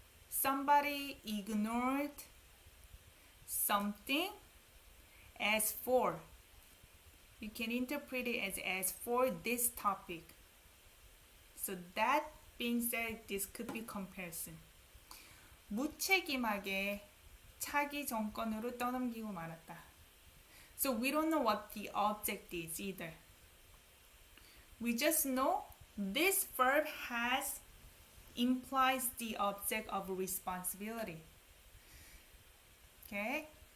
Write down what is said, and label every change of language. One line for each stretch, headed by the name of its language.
English: Somebody ignored something as for. You can interpret it as for this topic. So that being said, this could be comparison.
Korean: 무책임하게 차기 정권으로 떠넘기고 말았다.
English: So we don't know what the object is either. We just know this verb implies the object of responsibility. Okay?